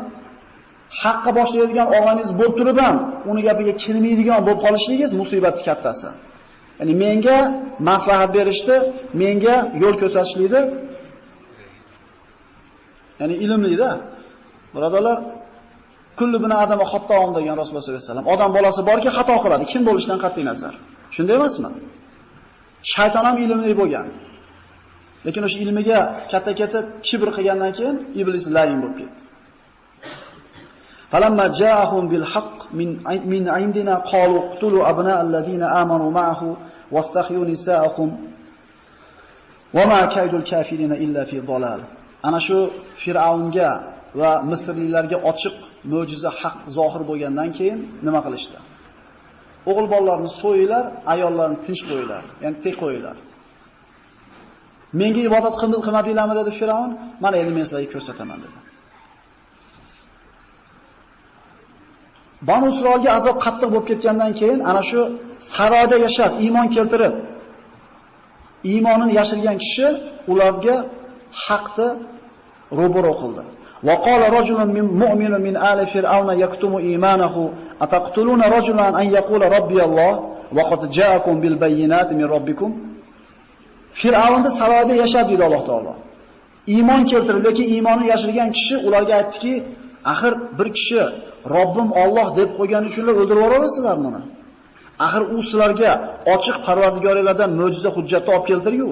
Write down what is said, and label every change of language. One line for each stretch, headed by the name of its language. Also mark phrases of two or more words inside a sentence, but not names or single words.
Uzbek: Haqqa boshlaydigan og'ayningiz bo'lib turib ham uni gapiga kirmaydigan bo'lib qolishligingiz musibatning kattasi. Ya'ni menga maslahat berishdi, menga yo'l ko'rsatishlikdi. Ya'ni ilmli-da. Birodarlar,
Arabic: كل بني آدم خطاء degan Rasululloh صلى الله عليه وسلم.
Uzbek: Odam bolasi borki, xato qiladi, kim bo'lishidan qat'iy nazar. Shunday emasmi? Shayton ham ilmli bo'lgan. Lekin o'sha ilmiga katta-katta kibr qilgandan keyin iblis layin bo'lib ketdi.
Arabic: فلما جاءهم بالحق من عندنا قالوا اقتلوا أبناء الذين آمنوا معه واستحيوا نساءهم وما كيد الكافرين إلا في ضلال.
Uzbek: Ana shu Fir'avnga va Misrliklarga ochiq mo'jiza haq zohir bo'lgandan keyin nima qilishdi? O'g'il bolalarni so'yinglar, ayollarni tinch qo'yinglar, ya'ni tek qo'yinglar. Menga ibodat qilmadinglarmi dedi Fir'avn? Mana endi men sizlarga ko'rsataman dedi. Banu Isroilga azob qattiq bo'lib ketgandan keyin ana shu saroyda yashab, iymon keltirib, iymonini yashirgan kishi ularga haqni ro'baro qildi.
Arabic: وقال رجل مؤمن من آل فرعون يكتم إيمانه أتقتلون رجلا أن يقول ربي الله وقد جاءكم بالبينات من ربكم.
Uzbek: Fir'avnda saroyda yashab dedi Alloh taolo. Iymon keltirib, lekin iymonini yashirgan kishi ularga aytdiki, axir bir kishi Robbim Alloh deb qo'ygani uchun o'ldirib yuborasizlarmi uni? Axir u sizlarga ochiq Parvardigoringlardan mo'jiza hujjatni olib keltirgan-ku.